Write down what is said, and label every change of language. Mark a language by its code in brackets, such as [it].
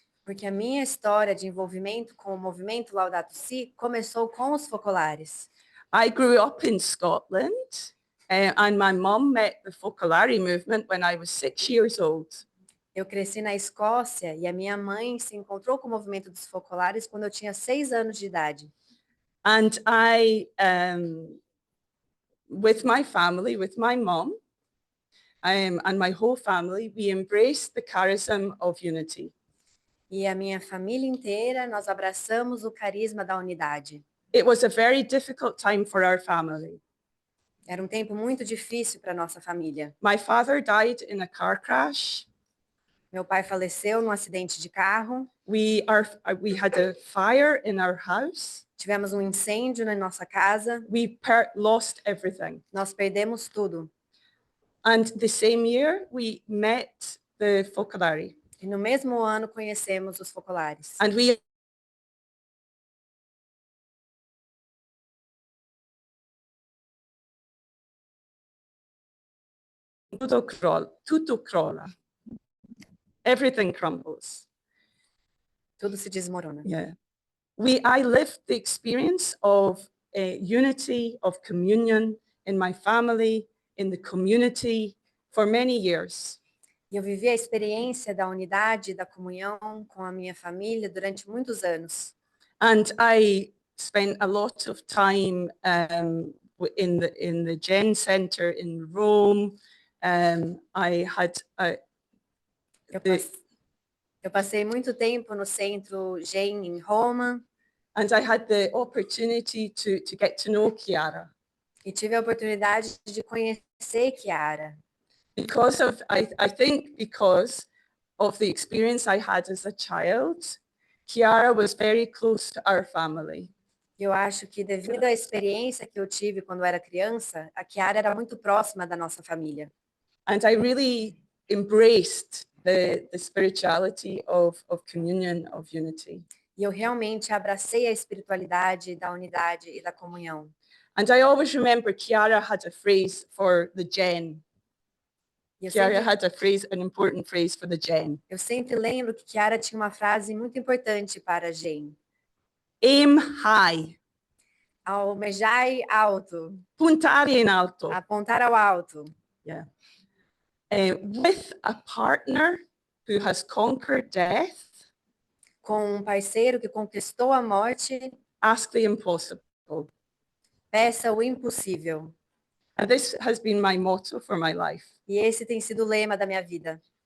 [pt] Porque a minha história de envolvimento com o movimento Laudato Si começou com os focolares. [en] I grew up in Scotland and my mom met the Focolare movement when I was 6 years old. [pt] Eu cresci na Escócia e a minha mãe se encontrou com o movimento dos focolares quando eu tinha 6 anos de idade. [en] And I, with my family, with my mom and my whole family, we embraced the charism of unity. [pt] E a minha família inteira, nós abraçamos o carisma da unidade. [en] It was a very difficult time for our family. [pt] Era um tempo muito difícil para nossa família. [en] My father died in a car crash. [pt] Meu pai faleceu num acidente de carro. [en] We had a fire in our house. [pt] Tivemos um incêndio na nossa casa. [en] We lost everything. [pt] Nós perdemos tudo. [en] And the same year, we met the Focolare. [pt] E no mesmo ano conhecemos os focolares. And we tudo crola. [en] Everything crumbles. [pt] Tudo se desmorona. [en] Yeah. I lived the experience of unity, of communion in my family, in the community for many years. [pt] E eu vivi a experiência da unidade, da comunhão com a minha família durante muitos anos. [en] And I spent a lot of time in the Gen Center in Rome. I had [pt] Eu passei muito tempo no centro Gen em Roma. [en] And I had the opportunity to get to know Chiara. [pt] E tive a oportunidade de conhecer Chiara. [en] I think because of the experience I had as a child, Chiara was very close to our family. [pt] Eu acho que devido à experiência que eu tive quando era criança, a Chiara era muito próxima da nossa família. [en] And I really embraced the spirituality of communion, of unity. [pt] E eu realmente abracei a espiritualidade da unidade e da comunhão. [en] And I always remember Chiara had a phrase for the Gen. Chiara had a phrase, an important phrase for the Gen. [pt] Eu sempre lembro que Chiara tinha uma frase muito importante para a Gen. [en] Aim high. [pt] Almejai alto. Puntar em alto. Apontar ao alto. [en] Yeah. With a partner who has conquered death. [pt] Com um parceiro que conquistou a morte. [en] Ask the impossible. [pt] Peça o impossível. [en] And this has been my motto for my life. [pt] E esse tem sido o lema da minha vida.